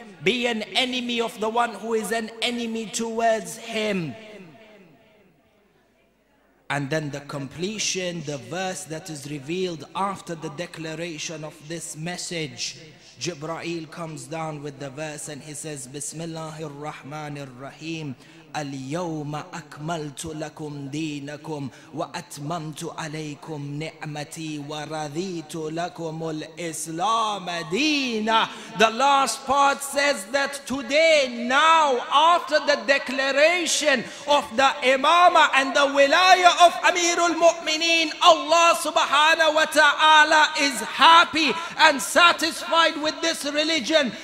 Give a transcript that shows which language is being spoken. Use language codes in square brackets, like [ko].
[en] Be an enemy of the one who is an enemy towards him. And then the completion, the verse that is revealed after the declaration of this message. Jibreel comes down with the verse and he says, Bismillahir Rahmanir Rahim. [ar] اليوم أكملت لكم دينكم وأتممت عليكم نعمتي ورضيت لكم الإسلام دينا. [en] The last part says that today, now, after the declaration of the Imamah and the Wilayah of Amir al-Mu'mineen, Allah subhanahu wa ta'ala is happy and satisfied with this religion.